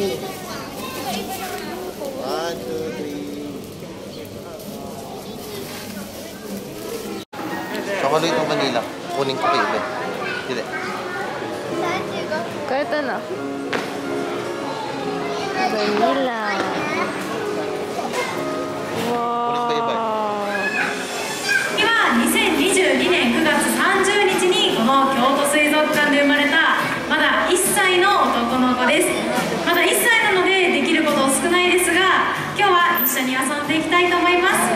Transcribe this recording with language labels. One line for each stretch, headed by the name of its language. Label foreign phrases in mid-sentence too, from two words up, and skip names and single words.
Filipino: 1, 2, 3. Chocolate ng vanilla. Kunin ko kayo. Hindi. Kahit ano? Vanilla. Wow.
Japanese: 次は2022年9月30日にこの京都水族館で生まれたまだ1歳の男の子です。まだ1歳なのでできること少ないですが、今日は一緒に遊んでいきたいと思います。